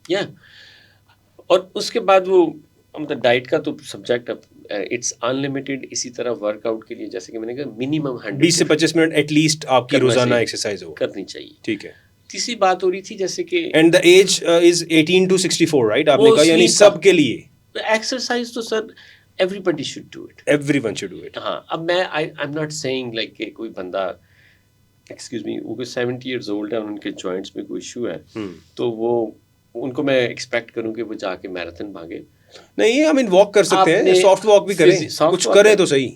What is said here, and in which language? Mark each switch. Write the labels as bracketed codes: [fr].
[ur] یا اور اس کے بعد وہ مطلب ڈائٹ کا تو سبجیکٹ [en] It's unlimited. [ur] اسی طرح ورک آؤٹ کے لیے جیسے کہ میں نے کہا منیمم 20 سے 25 منٹ ایٹ لیسٹ آپ کی روزانہ ایکسرسائز ہو کرنی چاہیے. ٹھیک ہے. تیسری بات ہو رہی تھی جیسے کہ [en] and the age is 18 to 64 right, [ur] آپ نے کہا, یعنی سب کے لیے [en] Exercise تو sir everybody should do it. Everyone should do it. [ur] ہاں. اب میں [en] I'm not saying like [ur] کہ کوئی بندہ ایکسکیوز می وہ کوئی 70 ایئرز اولڈ ہے, ان کے جوائنٹس میں کوئی ایشو ہے, تو وہ ان کو میں ایکسپیکٹ کروں کہ وہ جا کے میراتھن بھاگے. نہیں I mean walk کر سکتے ہیں, soft walk بھی کریں, کچھ کریں تو صحیح.